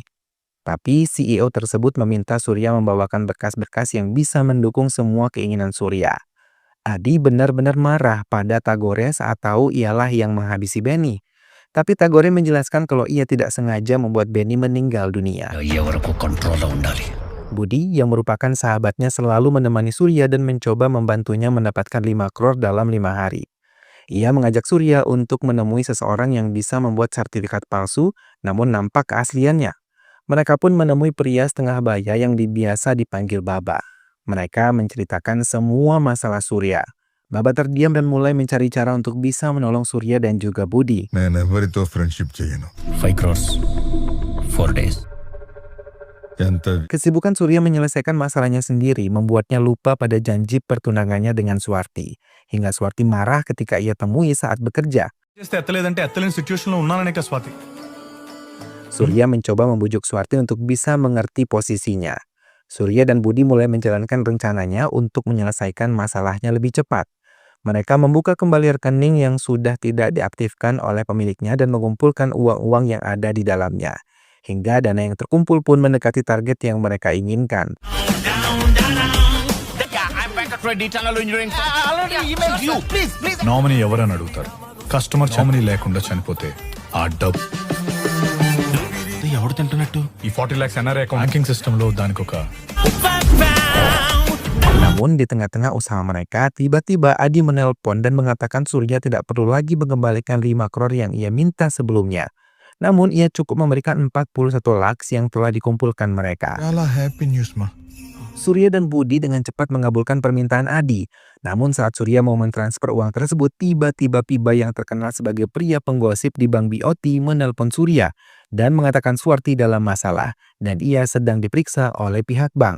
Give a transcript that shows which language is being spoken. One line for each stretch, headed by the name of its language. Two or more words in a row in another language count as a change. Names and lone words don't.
Indonesian: Tapi CEO tersebut meminta Surya membawakan berkas-berkas yang bisa mendukung semua keinginan Surya. Adi benar-benar marah pada Tagore saat tahu ialah yang menghabisi Benny. Tapi Tagore menjelaskan kalau ia tidak sengaja membuat Benny meninggal dunia.
Telugu: అయ్యే వరకు కంట్రోల్లో ఉండాలి.
Indonesian: Budi yang merupakan sahabatnya selalu menemani Surya dan mencoba membantunya mendapatkan 5 crore dalam 5 hari. Ia mengajak Surya untuk menemui seseorang yang bisa membuat sertifikat palsu namun nampak keasliannya. Mereka pun menemui pria setengah baya yang biasa dipanggil Baba. Mereka menceritakan semua masalah Surya. Baba terdiam dan mulai mencari cara untuk bisa menolong Surya dan juga Budi.
Telugu: నేను ఎవరితో ఫ్రెండ్షిప్ చేయను
English: 5 crores 4 days
Telugu: ఎంత
Indonesian: Kesibukan Surya menyelesaikan masalahnya sendiri membuatnya lupa pada janji pertunangannya dengan Swarti. Hingga Swarti marah ketika ia temui saat bekerja.
Telugu: చేస్తే ఎత్తలేదంటే ఎత్తలేని సిచ్యువేషన్ లో ఉన్నాననే కదా స్వాతి.
Indonesian: Surya mencoba membujuk Swarti untuk bisa mengerti posisinya. Surya dan Budi mulai menjalankan rencananya untuk menyelesaikan masalahnya lebih cepat. Mereka membuka kembali rekening yang sudah tidak diaktifkan oleh pemiliknya dan mengumpulkan uang-uang yang ada di dalamnya. Hingga dana yang terkumpul pun mendekati target yang mereka inginkan.
Telugu: నామినీ ఎవరని అడుగుతారు.
English: customer nominee
Telugu: లేకుండా చనిపోతే ఆ డబ్బు ఎవడు తింటున్నట్టు ఈ 40 lakhs
English: NRI banking system
Telugu: లో దానికి ఒక
Indonesian: Namun di tengah-tengah usaha mereka, tiba-tiba Adi menelpon dan mengatakan Surya tidak perlu lagi mengembalikan 5 crore yang ia minta sebelumnya. Namun ia cukup memberikan 41 lakhs yang telah dikumpulkan mereka.
Telugu: చాలా
English: happy news
Telugu: మా
Indonesian: Surya dan Budi dengan cepat mengabulkan permintaan Adi. Namun saat Surya mau mentransfer uang tersebut, tiba-tiba Piba yang terkenal sebagai pria penggosip di Bank BOT menelpon Surya dan mengatakan Swarti dalam masalah dan ia sedang diperiksa oleh pihak bank.